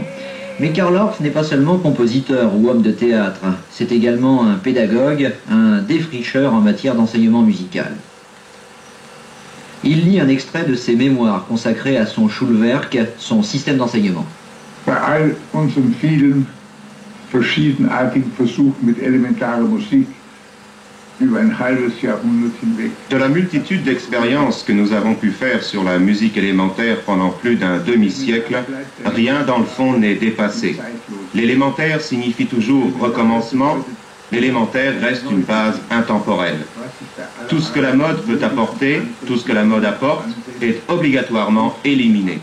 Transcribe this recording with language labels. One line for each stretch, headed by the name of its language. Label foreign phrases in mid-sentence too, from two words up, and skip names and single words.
French: Mais Karl Orff n'est pas seulement compositeur ou homme de théâtre, c'est également un pédagogue, un défricheur en matière d'enseignement musical. Il lit un extrait de ses mémoires consacrés à son Schulwerk, son système d'enseignement.
German: Bei all unseren vielen verschiedenartigen Versuchen mit elementarer Musik über ein halbes Jahrhundert hinweg.
French: De la multitude d'expériences que nous avons pu faire sur la musique élémentaire pendant plus d'un demi-siècle, rien dans le fond n'est dépassé. L'élémentaire signifie toujours recommencement, l'élémentaire reste une base intemporelle. Tout ce que la mode peut apporter, tout ce que la mode apporte, est obligatoirement éliminé.